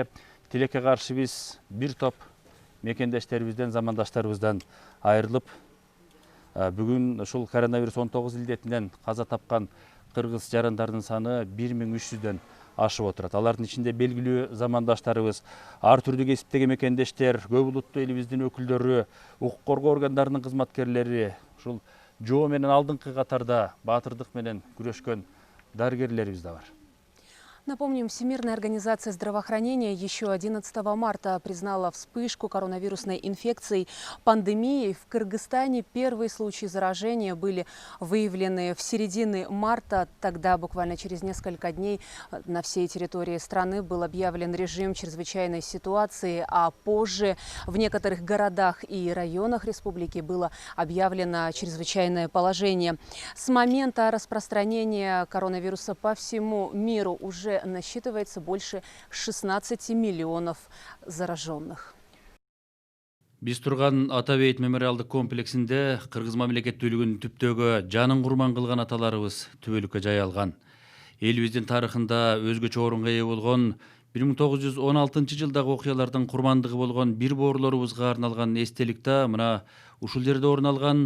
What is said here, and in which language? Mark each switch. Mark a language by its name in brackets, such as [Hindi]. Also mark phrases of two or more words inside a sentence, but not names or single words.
[Kyrgyz] Тилекке каршы биз бир топ мекендештерибизден, замандаштарыбыздан айрылып, бүгүн ушул коронавирус 19 илдетинен каза тапкан кыргыз жарандардын саны 1300дөн ашып отурат. Алардын ичинде белгилүү замандаштарыбыз, ар түрдүү кесиптеги мекендештер, көп улуттуу элибиздин өкүлдөрү, укук коргоо органдарынын кызматкерлери, ушул жоо менен алдыңкы катарда баатырдык менен күрөшкөн дарыгерлерибиз да бар. [Russian] Напомним, Всемирная организация здравоохранения еще 11 марта признала вспышку коронавирусной инфекции пандемией. В Кыргызстане первые случаи заражения были выявлены в середине марта. Тогда буквально через несколько дней на всей территории страны был объявлен режим чрезвычайной ситуации, а позже в некоторых городах и районах республики было объявлено чрезвычайное положение. С момента распространения коронавируса по всему миру уже насчитывается больше 16 миллионов зараженных. [Kyrgyz] Биз турган Ата Бейит мемориалдык комплексинде кыргыз мамлекеттүүлүгүнүн түптөгү жанын курман кылган аталарыбыз түбөлүккө жайылган. Элибиздин тарыхында өзгөчө орунга ээ болгон 1916 жылдагы окуялардын курмандыгы болгон бир боорлорубузга арналган эстелик да мына ушул жерде орун алган.